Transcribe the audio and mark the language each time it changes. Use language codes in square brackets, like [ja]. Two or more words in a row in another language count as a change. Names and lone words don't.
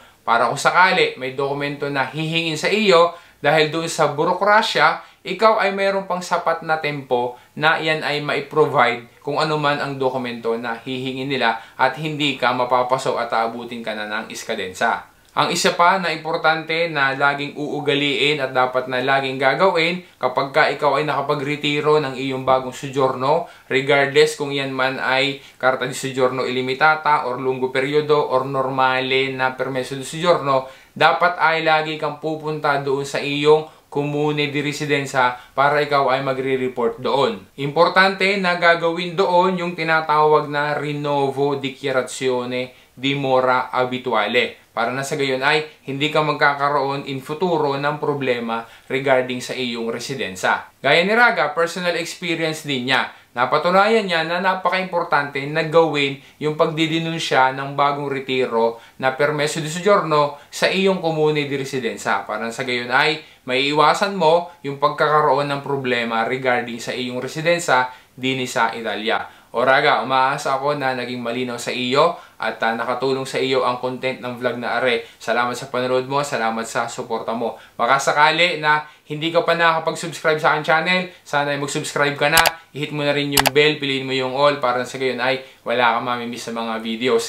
[tl] Para kung sakali may dokumento na hihingin sa iyo, dahil doon sa burokrasya, ikaw ay mayroon pang sapat na tempo na yan ay mai-provide kung ano man ang dokumento na hihingin nila at hindi ka mapapasok at aabutin ka na ng iskadensa. Ang isa pa na importante na laging uugaliin at dapat na laging gagawin kapag ka ikaw ay nakapagretiro ng iyong bagong soggiorno, regardless kung yan man ay [it] Carta di Soggiorno Illimitata [tl] or [it] lungo periodo [tl] or normale na [it] permeso di soggiorno, [tl] dapat ay lagi kang pupunta doon sa iyong [it] comune di residenza [tl] para ikaw ay magre-report doon. Importante na gagawin doon yung tinatawag na [it] Rinnovo Dichiarazione di Mora Abituale. [tl] Para na sa gayon ay hindi ka magkakaroon [it] in futuro [tl] ng problema regarding sa iyong residensa. Gaya ni Raga, personal experience din niya. Napatunayan niya na napaka-importante na gawin yung pagdidenunsya ng bagong retiro na [it] permeso di soggiorno [tl] sa iyong [it] comune di residenza. [tl] Para sa gayon ay maiiwasan mo yung pagkakaroon ng problema regarding sa iyong residensa din sa Italia. O Raga, umaasa ako na naging malinaw sa iyo at nakatulong sa iyo ang content ng vlog na are. Salamat sa panonood mo, salamat sa suporta mo. Baka sakali na hindi ka pa nakakapag-subscribe sa aking channel, sana ay mag-subscribe ka na, i-hit mo na rin yung bell, piliin mo yung all para sa gayon ay wala kang mamimiss sa mga videos.